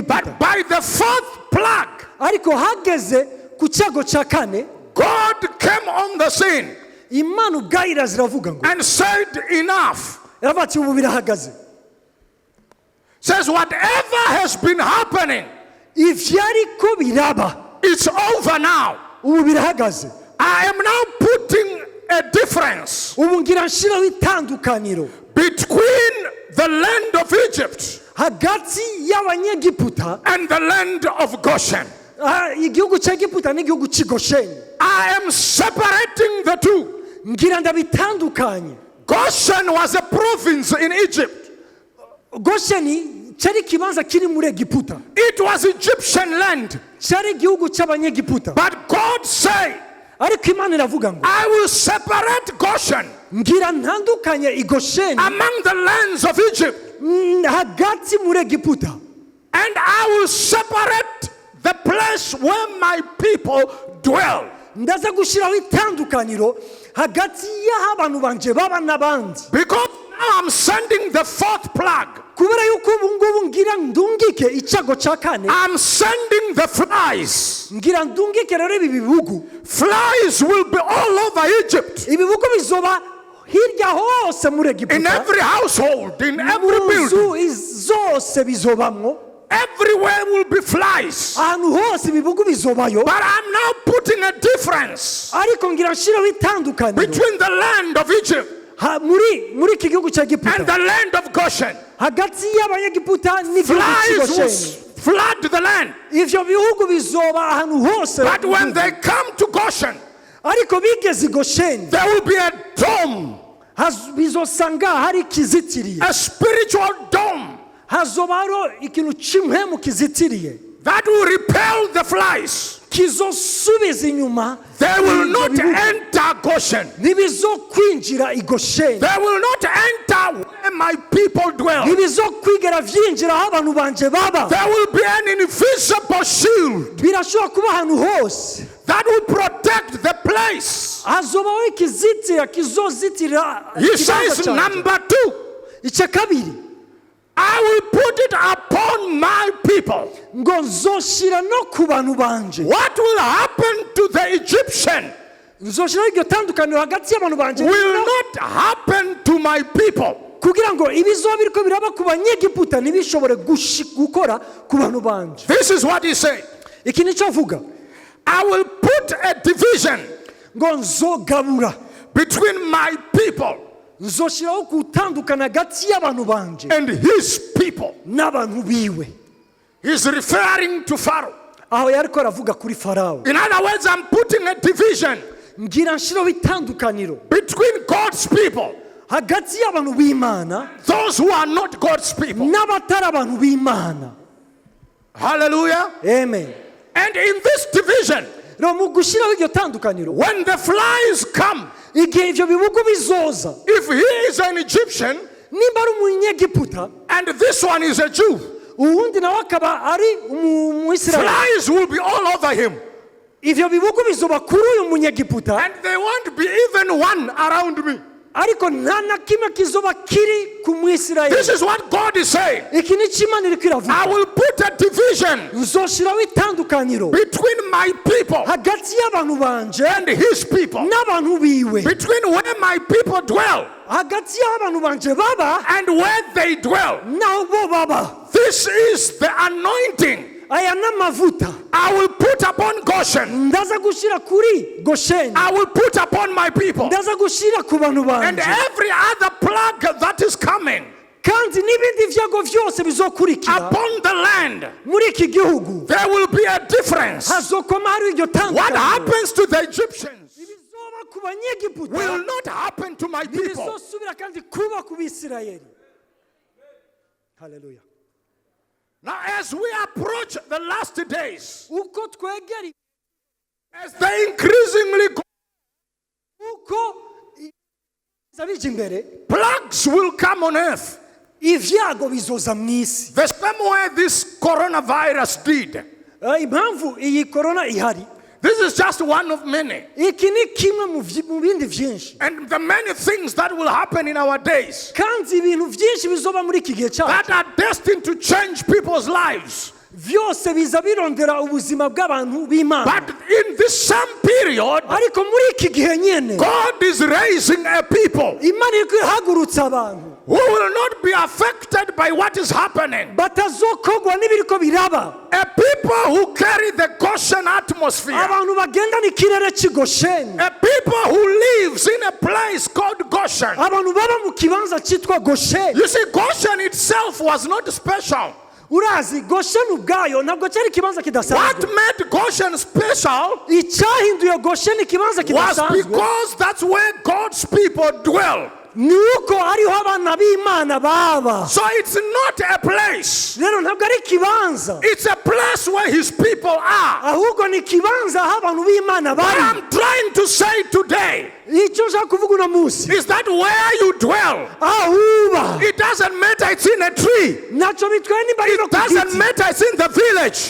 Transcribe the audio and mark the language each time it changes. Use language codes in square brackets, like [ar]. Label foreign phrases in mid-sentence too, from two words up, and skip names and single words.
[en] But by the fourth plague, [rn] Ariko hageze ku cyago cya kane, [en] God came on the scene [rn] Imana ubwayira ziravuga ngo, [en] and said, enough. [rn] yaravuga ati ubu birahagaze. [en] Says, whatever has been happening, [rn] Ivyariko biraba, [en] it's over now. [rn] ubu birahagaze. [en] I am now putting a difference [rn] Ubu ngira nshiraho itandukaniro [en] between the land of Egypt [rn] hagati y'Abanyegiputa, [en] and the land of Goshen. [rn] igihugu cya Egiputa n'igihugu cy'i Gosheni. [en] I am separating the two. [rn] Ngira ndabitandukanye. [en] Goshen was a province in Egypt. [rn] Gosheni cyari kibanza kiri muri Egiputa, [en] It was Egyptian land. [rn] cyari igihugu cy'Abanyegiputa. [en] But God said, [rn] Ariko Imana iravuga ngo, [en] I will separate Goshen [rn] ngira ntandukanye i Gosheni [en] among the lands of Egypt, [rn] hagati muri Egiputa, [en] and I will separate the place where my people dwell. [rn] ndaza gushyiraho itandukaniro hagati y'aho abantu banje baba n'abandi. [en] Because now I'm sending the fourth plague. [rn] Kubera yuko ubu ngubu ngira ndungike icyago cya kane, [en] I'm sending the flies. [rn] ngira ndungike rero ibi bibugu. [en] Flies will be all over Egypt. [rn] Ibibugu bizoba hirya hose muri Egiputa, [en] In every household, in every [rn] mu [en] building, [rn] nzu zose bizobamwo, [en] everywhere will be flies. [rn] ahantu hose ibibugu bizobayo. [en] But I'm now putting a difference [rn] Ariko ngira nshiraho itandukaniro [en] between the land of Egypt [rn] muri iki gihugu cya [en] and [rn] Egiputa, [en] the land of Goshen. [rn] hagati y'Abanyegiputa n'igihugu cy'i [en] Flies will [rn] Gosheni. [en] flood the land. [rn] Ivyo bihugu bizoba ahantu hose. [en] But when they come to Goshen, [rn] Ariko bigeze i Gosheni, [en] there will be a dome, [rn] bizosanga hari kizitiriye, [en] a spiritual dome. [rn] hazoba hariho ikintu cy'impwemu kizitiriye. [en] that will repel the flies. [rn] kizosubiza inyuma [en] They will [rn] ibyo [en] not [rn] bihugu. [en] enter Goshen. [rn] ntibizokwinjira i Gosheni. [en] They will not enter where my people dwell. [rn] ntibizokwigera vyinjira aho abantu banje baba. [en] There will be an invisible shield [rn] birashobora kuba ahantu hose [en] that will protect the place. [rn] hazobaho ikizitira kizozitira [en] He [rn] ikibanza [en] says, [rn] canje. [en] number 2, [rn] icya kabiri [en] I will put it upon my people. [rn] ngo nzoshira no ku bantu banje. [en] What will happen to the Egyptian [rn] nzoshiraho iryo tandukaniro hagati y'abantu banje [en] will not happen to my people. [rn] kugira ngo ibizoba biriko biraba ku banyegiputa ntibishobore gukora ku bantu banje. [en] This is what he said. [rn] iki nico avuga [en] I will put a division [rn] ngo nzogabura [en] between my people [rn] nzoshiraho gutandukana hagati y'abantu banje [en] and his people. [rn] n'abantu biwe. [en] He's referring to Pharaoh. [rn] aho yariko aravuga kuri Farawo. [en] In other words, I'm putting a division [rn] ngira nshiraho itandukaniro [en] between God's people, [rn] hagati y'abantu b'Imana [en] those who are not God's people. [rn] n'abatari abantu b'Imana. [en] Hallelujah. [rn] amen. [en] And in this division, [rn] rero mu gushiraho iryo tandukaniro [en] when the flies come, [rn] igihe ivyo bihugu bizoza [en] if he is an Egyptian [rn] nimba ari umunyegiputa [en] and this one is a Jew, [rn] uwundi nawe akaba ari umuyisirayeli, [en] flies will be all over him. [rn] ivyo bihugu bizoba kuri uyu munyegiputa [en] And there won't be even one around me. [rn] ariko nta na kimwe kizoba kiri ku [en] This [rn] mwisirayeli. [en] is what God is saying. [rn] iki ni cyo Imana iriko [en] I [rn] iravuga. [en] will put a division [rn] nzoshiraho itandukaniro [en] between my people [rn] hagati y'abantu banje [en] and his people, [rn] n'abantu biwe, [en] between where my people dwell [rn] hagati y'aho abantu banje baba [en] and where they dwell. [rn] n'aho bo baba. [en] This is the anointing [rn] aya n'amavuta [en] I will put upon Goshen. [rn] ndaza gushira kuri Gosheni, [en] I will put upon my people. [rn] ndaza gushira ku bantu [en] And [rn] banje, [en] every other plague that is coming [rn] kandi n'ibindi vyago vyose bizokurikira [en] upon the land, [rn] muri iki gihugu [en] there will be a difference. [rn] hazokoma hari iryo [en] What [rn] tandukaniro. [en] happens to the Egyptians [rn] ibizoba ku banyegiputa [en] will not happen to my people. [rn] ntibizosubira kandi kuba ku bisirayeli. haleluya. [en] Now, as we approach the last days, [rn] uko twegera [en] as they increasingly go, [rn] uko zabije imbere [en] plagues will come on earth. [rn] ivyago bizoza mw'isi. [en] The same way this coronavirus did. [rn] impamvu iyi korona ihari, [en] This is just one of many. [rn] iki ni kimwe mu bindi vyinshi, [en] And the many things that will happen in our days [rn] kandi ibintu vyinshi bizoba muri iki gihe cyacu [en] that are destined to change people's lives. [rn] vyose biza birondera ubuzima bw'abantu b'Imana. [en] But in this same period, [rn] ariko muri iki gihe nyene [en] God is raising a people [rn] Imana iriko ihagurutsa abantu [en] who will not be affected by what is happening. [rn] batazokogwa n'ibiriko biraba, [en] A people who carry the Goshen atmosphere. [rn] abantu bagendana ikirere cy'i Gosheni, [en] A people who lives in a place called Goshen. [rn] abantu baba mu kibanza cyitwa Gosheni. [en] You see, Goshen itself was not special. [rn] urazi Gosheni ubwayo ntabwo cyari ikibanza [en] What [rn] kidasanzwe. [en] made Goshen special [rn] icyahinduye Gosheni ikibanza [en] was [rn] kidasanzwe [en] because that's where God's people dwell. [rn] ni uko ariho abana b'Imana baba. [en] So it's not a place. [rn] rero ntabwo ari ikibanza, [en] It's a place where his people are. [rn] ahubwo ni ikibanza aho abantu b'Imana [en] What [rn] bari. [en] I'm trying to say today [rn] icyo nshaka kuvuga uno munsi, [en] is that where you dwell, [rn] aho uba [en] it doesn't matter it's in a tree. [rn] ntacyo bitwaye niba ari no [en] It [rn] ku [en] doesn't [rn] giti, [en] matter it's in the village.